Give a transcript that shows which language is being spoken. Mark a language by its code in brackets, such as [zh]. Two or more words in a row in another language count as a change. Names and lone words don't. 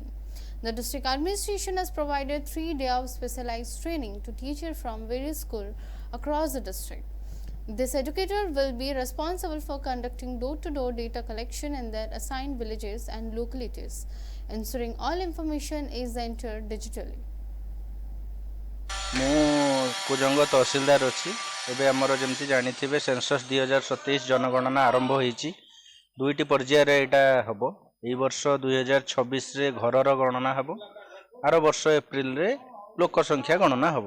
[en] The district administration has provided 3 days of specialized training to teachers from various schools across the district. This educator will be responsible for conducting door-to-door data collection in their assigned villages and localities, ensuring all information is entered digitally. [or] ମୁଁ କୁଜଙ୍ଗ ତହସିଲଦାର ଅଛି। ଏବେ ଆମର ଯେମିତି ଜାଣିଥିବେ ସେନ୍ସସ୍ 2027 ଜନଗଣନା ଆରମ୍ଭ ହୋଇଛି। 2ଟି ପର୍ଯ୍ୟାୟରେ ଏଇଟା ହେବ। ଏଇ ବର୍ଷ 2026ରେ ଘରର ଗଣନା ହେବ, ଆର ବର୍ଷ ଏପ୍ରିଲରେ ଲୋକ ସଂଖ୍ୟା ଗଣନା ହେବ।